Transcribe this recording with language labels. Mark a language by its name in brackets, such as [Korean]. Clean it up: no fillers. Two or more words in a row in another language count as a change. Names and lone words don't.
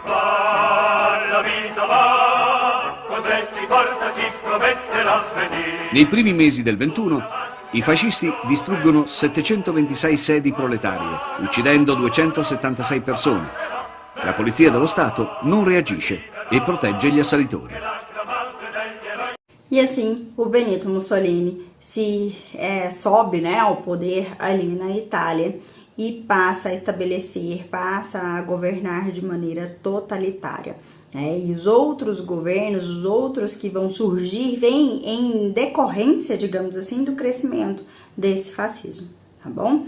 [Italian] Nei primi mesi del 21, i fascisti distruggono 726 sedi proletarie, uccidendo 276 persone. La polizia dello Stato non reagisce e protegge gli assalitori. [Portuguese] E assim, o Benito Mussolini sobe, né, ao poder ali na Itália e passa a estabelecer, passa a governar de maneira totalitária. E os outros governos, os outros que vão surgir, vêm em decorrência, digamos assim, do crescimento desse fascismo, tá bom?